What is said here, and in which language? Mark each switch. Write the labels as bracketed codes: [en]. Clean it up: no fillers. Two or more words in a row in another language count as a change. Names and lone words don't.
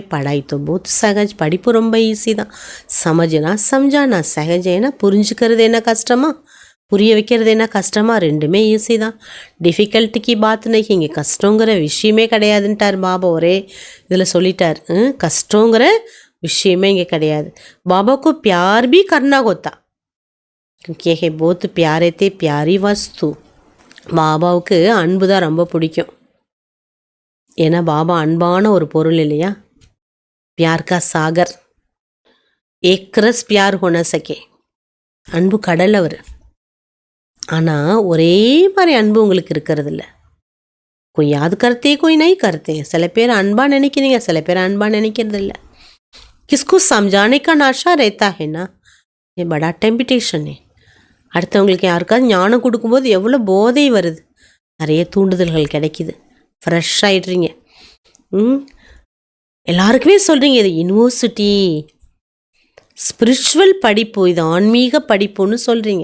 [hi] पढ़ाई तो बहुत सहज, [ta] படிப்பு ரொம்ப ஈஸி தான். [hi] समझना समझाना सहज, [ta] ஏன்னா புரிஞ்சுக்கிறது என்ன கஷ்டமா, புரிய வைக்கிறது என்ன கஷ்டமா, ரெண்டுமே ஈஸி தான். டிஃபிகல்ட்டுக்கு [hi] बात नहीं, [ta] இங்கே கஷ்டங்கிற விஷயமே கிடையாதுன்ட்டார் பாபா. ஒரே இதில் சொல்லிட்டார், கஷ்டங்கிற விஷயமே இங்கே கிடையாது. [hi] பாபாவுக்கு प्यार भी करना होता क्योंकि ये बहुत प्यारे थे प्यारी वस्तु. [ta] பாபாவுக்கு அன்பு தான் ரொம்ப பிடிக்கும், ஏன்னா பாபா அன்பான ஒரு பொருள் இல்லையா. [hi] प्यार का सागर, एक रस प्यार होना सके. [ta] அன்பு கடல் அவர். ஆனால் ஒரே மாதிரி அன்பு உங்களுக்கு இருக்கிறது இல்லை. [hi] कोई याद करते कोई नहीं करते. [ta] சில பேர் அன்பாக நினைக்கிறீங்க, சில பேர் அன்பாக நினைக்கிறது இல்லை. [hi] किसको समझाने का नशा रहता है ना, ये बड़ा टेम्पटेशन है. [ta] அடுத்தவங்களுக்கு யாருக்காவது ஞானம் கொடுக்கும்போது எவ்வளோ போதை வருது, நிறைய தூண்டுதல்கள் கிடைக்கிது, ஃப்ரெஷ் ஆகிடுறீங்க. எல்லாருக்குமே சொல்கிறீங்க இது யூனிவர்சிட்டி, ஸ்பிரிச்சுவல் படிப்பு, இது ஆன்மீக படிப்புன்னு சொல்கிறீங்க.